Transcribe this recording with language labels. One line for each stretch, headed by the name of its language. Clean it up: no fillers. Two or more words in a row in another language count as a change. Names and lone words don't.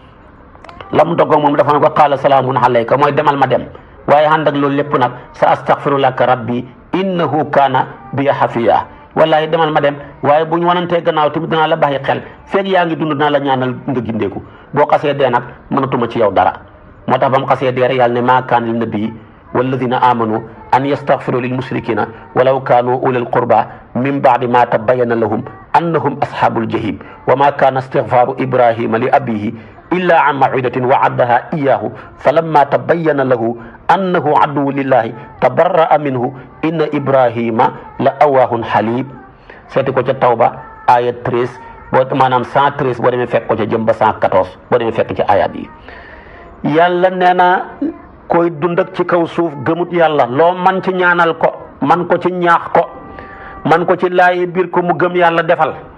Wolof: la mu doggoog moom dafa ne ko
Arabic: قال سلام عليك
Wolof: mooy demal ma dem waaye ànd ak loolu lépp nag
Arabic: سأستغفر لك ربي إنه كان بي حفيا
Wolof: wallahi demal ma dem waaye bu ñu wanantee gannaaw tamit dinaa la bàyyi xel feeg yaa ngi dund dinaa la ñaanal nga gindeeku boo xasee dee nag mënatuma ci yow dara moo tax ba mu xasee dee rek yàlla ne
Arabic: ما كان للنبي والذين آمنوا أن يستغفروا للمشركين ولو كانوا أولي قربى من بعد ما تبين لهم أنهم أصحاب الجحيم وما كان استغفار إبراهيم لأبيه إلا عن موعدة وعدها إياه فلما تبين له أنه عدو لله تبرأ منه إن إبراهيم لأواه حليم
Wolof: seeti ko ca tawba aya 13 boo maanaam 113 boo demee fekk ko ca jëm ba 114 boo demee fekk ci ayaat yi yàlla nee na koy dund ak ci kaw suuf gëmut yàlla loo man ci ñaanal ko man ko ci ñaax ko man ko ci laayi biir ko mu gëm yàlla defal